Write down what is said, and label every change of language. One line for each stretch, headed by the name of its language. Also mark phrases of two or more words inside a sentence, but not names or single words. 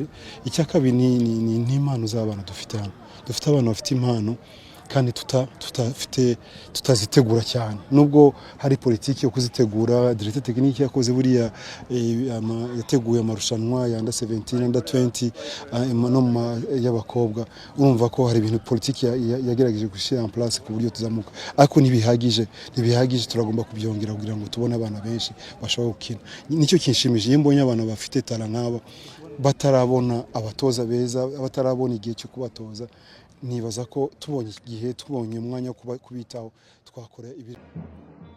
Kinyarwanda: Icya kabiri ni impano z'abana dufite hano dufite abana bafite impano kandi tutazitegura cyane nubwo hari politiki yo kuzitegura.
French: Directeur technique
Kinyarwanda: yakoze buriya yateguye amarushanwa ya
English: under 17 under 20
Kinyarwanda: no y'abakobwa. Urumva ko hari ibintu politiki yagerageje gushyira
French: en place
Kinyarwanda: ku buryo tuzamuka ariko ntibihagije turagomba kubyongera kugira ngo tubone abana benshi bashobora gukina. Nicyo kinshimije iyo mbonye abana bafite talent nk'aba batarabona abatoza beza batarabona igihe cyo kubatoza nibaza ko tubonye igihe tubonye umwanya wo kubitaho twakora ibiri.